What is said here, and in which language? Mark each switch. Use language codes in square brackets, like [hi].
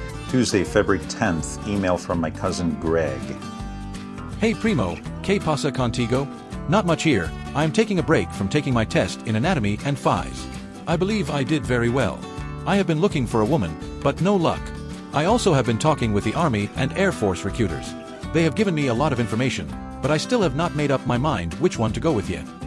[en] Tuesday, February 10th, email from my cousin Greg. [es] Hey Primo, ¿qué pasa contigo? [en] Not much here. I am taking a break from taking my test in anatomy and phys. I believe I did very well. I have been looking for a woman, but no luck. I also have been talking with the Army and Air Force recruiters. They have given me a lot of information, but I still have not made up my mind which one to go with yet.